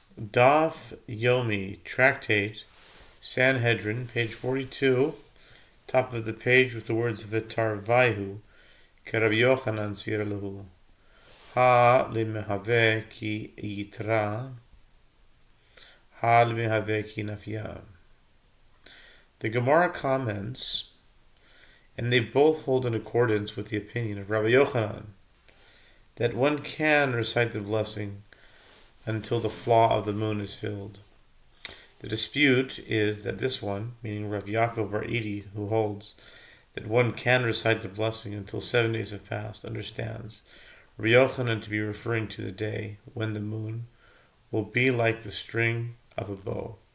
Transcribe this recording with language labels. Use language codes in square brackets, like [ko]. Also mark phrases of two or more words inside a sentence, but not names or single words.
[arc] Daf Yomi, [en] Tractate, Sanhedrin, page 42, top of the page with the words [arc] ותרוייהו כרבי יוחנן סבירא להו הא למיהוי כי יתרא הא למיהוי כי נפיא. [en] The Gemara comments, and they both hold in accordance with the opinion of Rabbi Yochanan, that one can recite the blessing until the flaw of the moon is filled. The dispute is that this one, meaning Rav Yaakov Bar Idi, who holds that one can recite the blessing until 7 days have passed, understands Rabbi Yochanan to be referring to the day when the moon will be like the string of a bow.